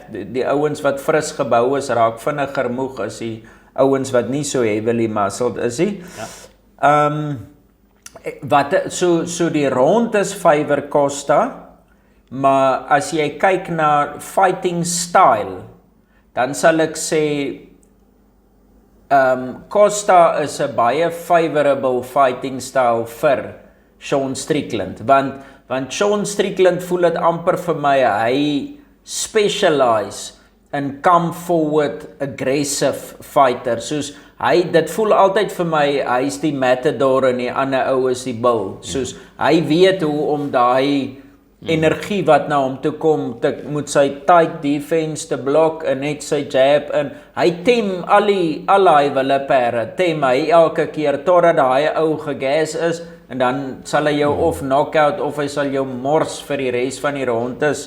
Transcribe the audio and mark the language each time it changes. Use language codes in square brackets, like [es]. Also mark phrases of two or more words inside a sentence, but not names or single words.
[af] Die ouens wat fris gebou is, raak vinniger moeg as die ouens wat nie so [en] heavily muscled [af] is nie. So die rondes favor Costa, maar as jy kyk na [en] fighting style, [af] dan sal ek sê Costa is 'n baie [en] favorable fighting style [af] vir Sean Strickland, want Sean Strickland voel dit amper vir my, hy specialize in [en] come forward aggressive fighter, [af] soos dit voel altyd vir my, hy's die matador en die ander ou is die bull, soos hy weet hoe om daai energie wat na hom toe kom, moet sy [en] tight defense [af] te blok en net sy jab in. Hy tem al die willeperre, tem hy elke keer totdat daai ou gegas is en dan sal hy jou of knockout of hy sal jou mors vir die res van die rondes.